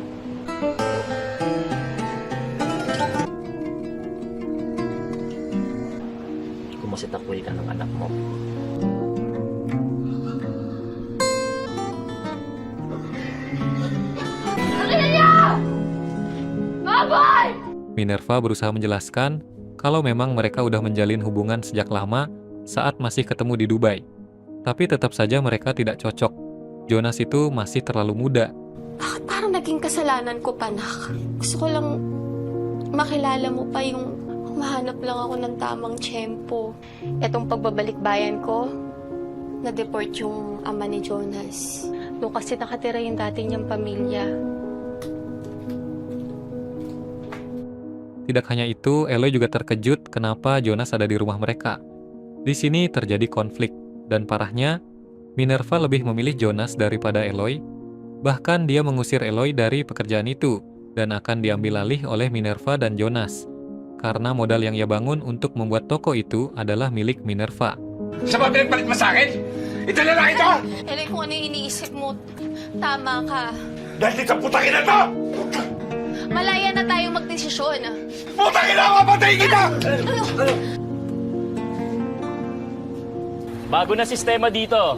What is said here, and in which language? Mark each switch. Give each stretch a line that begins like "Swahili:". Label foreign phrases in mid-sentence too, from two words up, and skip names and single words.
Filipino: Kumasitakwil ka ng anak mo.
Indonesian: Minerva berusaha menjelaskan kalau memang mereka udah menjalin hubungan sejak lama saat masih ketemu di Dubai. Tapi tetap saja mereka tidak cocok. Jonas itu masih terlalu muda.
Filipino: Bakit parang naging kasalanan ko pa, nak? Gusto ko lang makilala mo pa yung mahanap lang ako ng tamang tiyempo. Etong pagbabalik bayan ko, na-deport yung ama ni Jonas. Doon kasi nakatira yung dati niyang pamilya.
Indonesian: Tidak hanya itu, Eloy juga terkejut kenapa Jonas ada di rumah mereka. Di sini terjadi konflik, dan parahnya, Minerva lebih memilih Jonas daripada Eloy. Bahkan dia mengusir Eloy dari pekerjaan itu, dan akan diambil alih oleh Minerva dan Jonas. Karena modal yang ia bangun untuk membuat toko itu adalah milik Minerva.
Filipino: Siya ba pinagpalit mo sa akin? Ito na lang ito! Eloy, kung ano yung iniisip mo, tama ka. Dahil dito putangin na to! Malaya na tayong magdesisyon. Putangin na! Mapatayin kita! Bago na sistema dito.